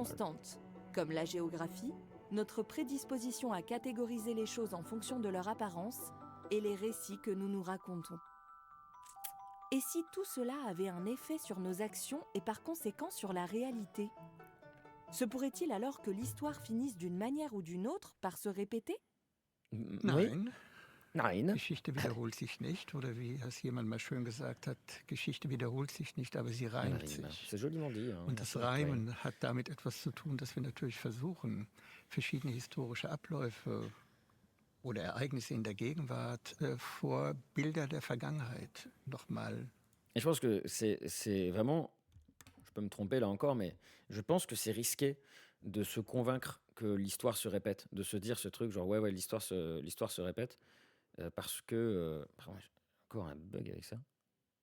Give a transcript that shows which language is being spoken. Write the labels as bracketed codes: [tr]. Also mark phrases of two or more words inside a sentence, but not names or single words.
[fr] constantes, comme la géographie, notre prédisposition à catégoriser les choses en fonction de leur apparence et les récits que nous nous racontons. Et si tout cela avait un effet sur nos actions et par conséquent sur la réalité? Se pourrait-il alors que l'histoire finisse d'une manière ou d'une autre par se répéter? Oui. [de] Nein, Nein. Geschichte wiederholt sich nicht. Oder wie es jemand mal schön gesagt hat, Geschichte wiederholt sich nicht, aber sie reimt [fr] Rime. [de] sich. [fr] C'est joliment dit. Hein. [de] Und das Mark Twain. Reimen hat damit etwas zu tun, dass wir natürlich versuchen, verschiedene historische Abläufe oder Ereignisse in der Gegenwart vor Bilder der Vergangenheit nochmal. [fr] Et je pense que c'est vraiment, je peux me tromper là encore, mais je pense que c'est risqué de se convaincre que l'histoire se répète, de se dire ce truc genre ouais l'histoire se répète, parce que pardon, j'ai encore un bug avec ça.